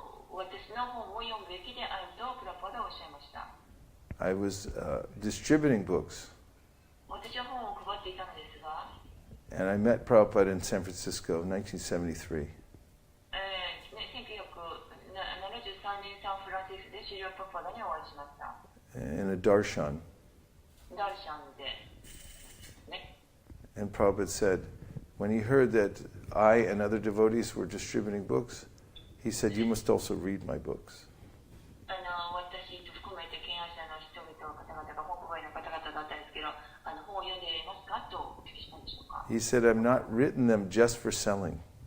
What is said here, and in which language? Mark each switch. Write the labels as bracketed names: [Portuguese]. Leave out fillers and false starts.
[Japanese] 私の本を読むべきであるとプラパーダはおっしゃいました。 [English] I was distributing books, [Japanese] 私は本を配っていたのですが、 [English] and I met Prabhupada in San Francisco in 1973. [Japanese] 1973年サンフランシスコでシリア・プラパーダにお会いしました。 [English] in a darshan. [Japanese] ダルシャンで、ね。 [English] And Prabhupada said, when he heard that I and other devotees were distributing books, he said, you must also read my books. [Japanese] 私含めて敬愛者の人々方々が本配の方々だったんですけど、本を読んでいますかとお聞きしたんでしょうか。 [English] He said, I've not written them just for selling.